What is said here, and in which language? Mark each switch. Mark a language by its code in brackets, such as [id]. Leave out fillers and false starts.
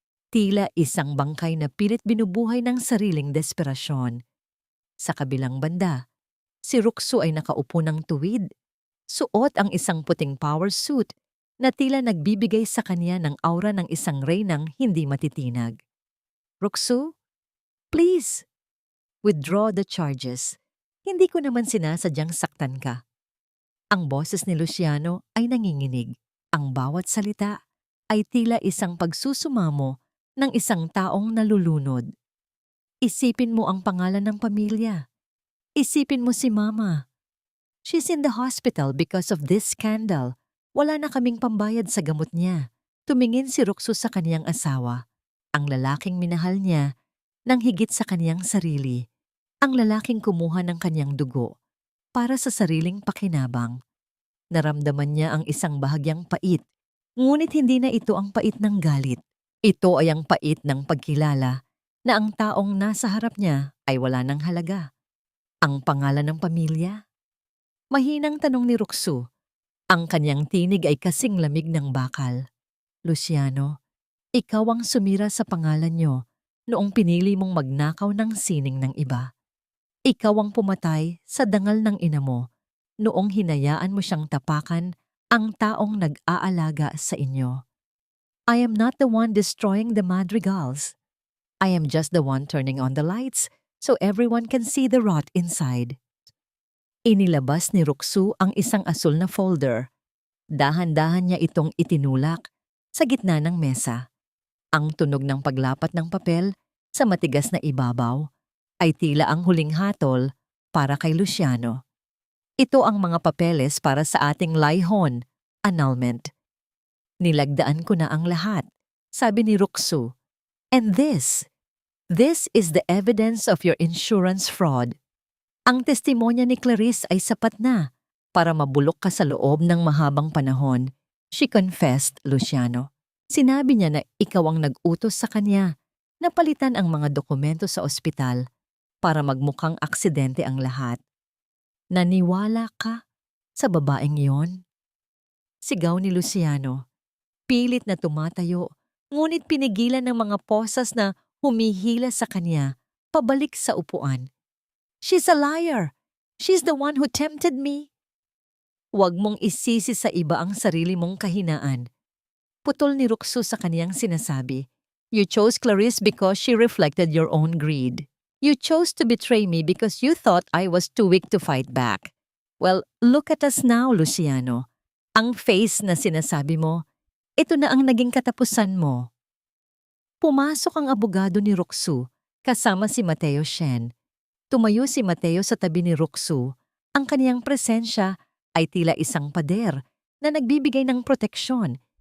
[tl] Tila isang bangkay na pilit binubuhay ng sariling desperasyon. Sa kabilang banda, si Roxo ay nakaupo ng tuwid. Suot ang isang puting power suit na tila nagbibigay sa kanya ng aura ng isang reynang hindi matitinag. [en] Roxo, please, withdraw the charges. [tl] Hindi ko naman sinasadyang saktan ka. Ang boses ni Luciano ay nanginginig. Ang bawat salita ay tila isang pagsusumamo ng isang taong nalulunod. Isipin mo ang pangalan ng pamilya. Isipin mo si Mama. [en] She's in the hospital because of this scandal. [tl] Wala na kaming pambayad sa gamot niya. Tumingin si Roxo sa kaniyang asawa, ang lalaking minahal niya nang higit sa kaniyang sarili, ang lalaking kumuha ng kaniyang dugo para sa sariling pakinabang. Naramdaman niya ang isang bahagyang pait, ngunit hindi na ito ang pait ng galit. Ito ay ang pait ng pagkilala na ang taong nasa harap niya ay wala ng halaga. Ang pangalan ng pamilya? Mahinang tanong ni Roxo. Ang kanyang tinig ay kasing lamig ng bakal. Luciano, ikaw ang sumira sa pangalan niyo noong pinili mong magnakaw ng sining ng iba. Ikaw ang pumatay sa dangal ng ina mo noong hinayaan mo siyang tapakan ang taong nag-aalaga sa inyo. [en] I am not the one destroying the madrigals. I am just the one turning on the lights so everyone can see the rot inside. [tl] Inilabas ni Roxo ang isang asul na folder. Dahan-dahan niya itong itinulak sa gitna ng mesa. Ang tunog ng paglapat ng papel sa matigas na ibabaw ay tila ang huling hatol para kay Luciano. Ito ang mga papeles para sa ating layhon, annulment. Nilagdaan ko na ang lahat, sabi ni Roxo. [en] And this is the evidence of your insurance fraud. [tl] Ang testimonya ni Clarice ay sapat na para mabulok ka sa loob ng mahabang panahon. [en] She confessed, Luciano. [tl] Sinabi niya na ikaw ang nag-utos sa kanya na palitan ang mga dokumento sa ospital para magmukhang aksidente ang lahat. Naniwala ka sa babaeng yon? Sigaw ni Luciano. Pilit na tumatayo, ngunit pinigilan ng mga posas na humihila sa kanya pabalik sa upuan. [en] She's a liar! She's the one who tempted me! [tl] Huwag mong isisi sa iba ang sarili mong kahinaan. Putol ni Roxo sa kaniyang sinasabi. [en] You chose Clarice because she reflected your own greed. You chose to betray me because you thought I was too weak to fight back. Well, look at us now, Luciano. [tl] Ang face na sinasabi mo, ito na ang naging katapusan mo. Pumasok ang abogado ni Roxo kasama si Mateo Shen. Tumayo si Mateo sa tabi ni Roxo. Ang kaniyang presensya ay tila isang pader na nagbibigay ng proteksyon.